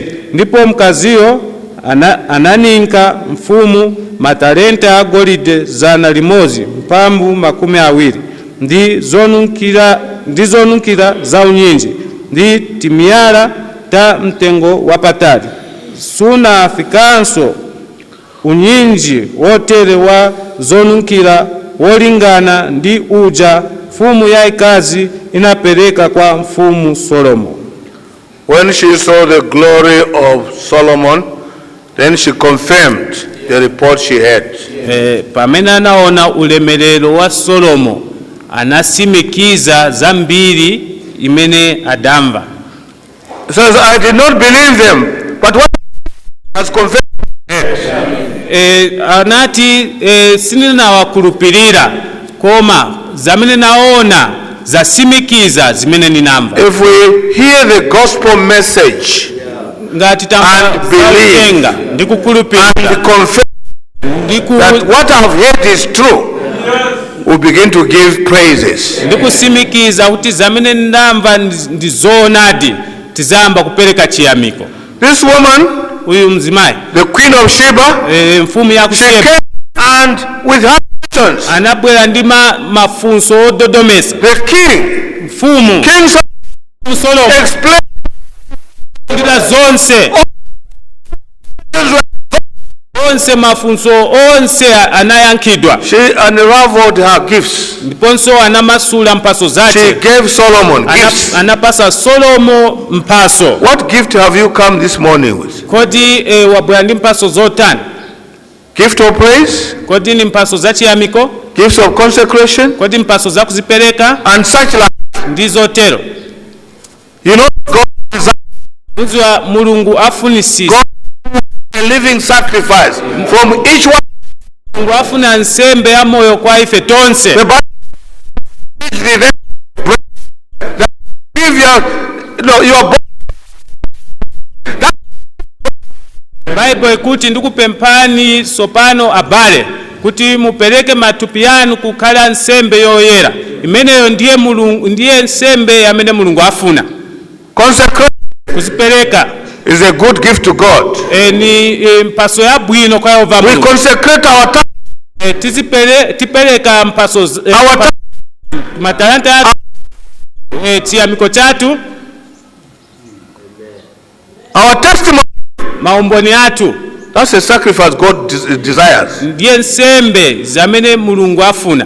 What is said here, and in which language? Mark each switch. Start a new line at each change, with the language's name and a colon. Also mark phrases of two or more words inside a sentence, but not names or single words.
Nyanja: Ndipo mkaziyo ananinka mfumu matalenta agolide 100, mphambu 20, ndi zonunkhira za unyinji, ndi timiyala ta mtengo wapatali. Sunafikanso unyinji wotere wa zonunkhira wolingana ndi uja mfumu yaikazi inapereka kwa mfumu Solomo.
English: When she saw the glory of Solomon, then she confirmed the report she had.
Nyanja: Pamene anaona ulemerero wa Solomo, anasimikiza zambiri imene adamva.
English: Says, I did not believe them, but what has confirmed
Nyanja: anati sininawakulupirira koma zamene naona zasimikiza zimene ninamva.
English: If we hear the gospel message
Nyanja: ngati
English: and believe
Nyanja: ndi kukulupirira
English: and confess that what I have heard is true, we begin to give praises.
Nyanja: ndi kusimikiza kuti zamene ndamva ndi zoonadi, tizamba kupereka chiyamiko.
English: This woman,
Nyanja: uyu mzimayi,
English: the queen of Sheba,
Nyanja: mfumu ya
English: she came and with her questions,
Nyanja: anabwera ndi mafunso ododomesa.
English: the king,
Nyanja: mfumu
English: King Solomon explained
Nyanja: zonse mafunso onse anayankhidwa.
English: She unraveled her gifts.
Nyanja: Ndiponso anamasula mpaso zake.
English: She gave Solomon gifts.
Nyanja: Anapasa Solomo mpaso.
English: What gift have you come this morning with?
Nyanja: Kodi wabwera ndi mpaso zotani?
English: Gift of praise?
Nyanja: Kodi ni mpaso za chiyamiko?
English: Gifts of consecration?
Nyanja: Kodi mpaso za kuzipereka?
English: And such like.
Nyanja: Ndizotero.
English: You know, God
Nyanja: desires Mulungu afunisisa.
English: A living sacrifice from each one.
Nyanja: Mulungu afuna nsembe ya moyo kwa ife tonse.
English: The Bible give your
Nyanja: Bible ikuti ndikupemphani sopano abale kuti mupereke matupi yanu kukhala nsembe yoyera. Imeneyo ndiye Mulungu, ndiye nsembe yamene Mulungu afuna.
English: Consecration
Nyanja: kuzipereka
English: is a good gift to God.
Nyanja: Ni mpaso ya bwino kwa Yehova Mulungu.
English: We consecrate our time.
Nyanja: Tipereka mpaso matalanta ya chiyamiko chatu.
English: Our testimony.
Nyanja: Maumboni atu.
English: That's a sacrifice God desires.
Nyanja: Ndiye nsembe zamene Mulungu afuna.